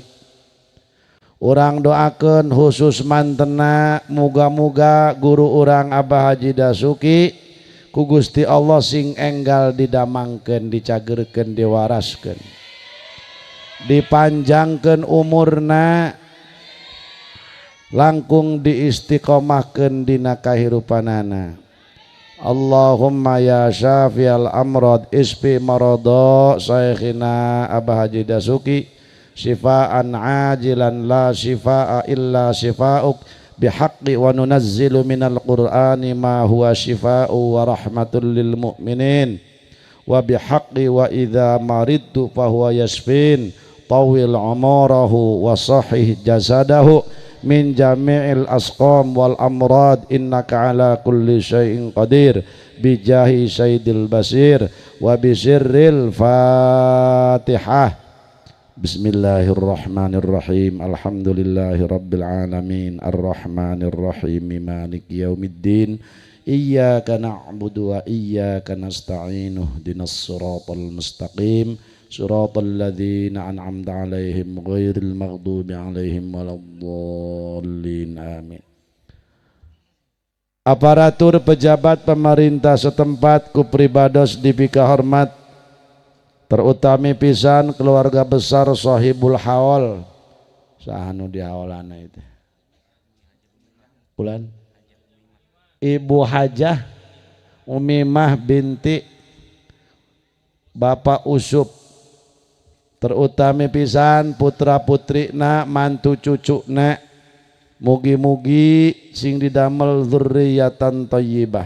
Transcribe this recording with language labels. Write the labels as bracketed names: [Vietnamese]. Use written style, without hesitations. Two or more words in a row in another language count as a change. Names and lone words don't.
[Sundanese] Urang doakeun khusus mantena muga-muga guru urang Abah Haji Dasuki ku Gusti Allah sing enggal didamangkeun, dicagerkeun, diwaraskeun, dipanjangkeun umurna, langkung diistiqomahkeun dina kahirupanana. [Arabic] اللهم يا شافي الأمراض اشف مرض شيخنا Abah Haji Dasuki شفاء عاجلا لا شفاء إلا شفاؤك بحق وننزل من القرآن ما هو شفاء ورحمة للمؤمنين وبحق وإذا مرضت فهو يشفين طول عمره وصحح جسده من جميع الأسقام والأمراض إنك على كل شيء قدير بجاه سيد البشير وبسر الفاتحة. بسم الله الرحمن الرحيم الحمد لله رب العالمين الرحمن الرحيم مالك يوم الدين إياك نعبد وإياك نستعين اهدنا الصراط المستقيم صراط الذين أنعمت عليهم غير المغضوب عليهم ولا الضالين آمين. [Indonesian] Aparatur pejabat pemerintah setempat [Sundanese] ku pribados dipika hormat, terutami pisan [Indonesian] keluarga besar [Sundanese] Sohibul Haol sahanu di haolana itu bulan Ibu Hajah Umimah binti Bapak Usup, terutami pisan putra putrina mantu cucuna, mugi-mugi sing didamel [Arabic] ذرية طيبة.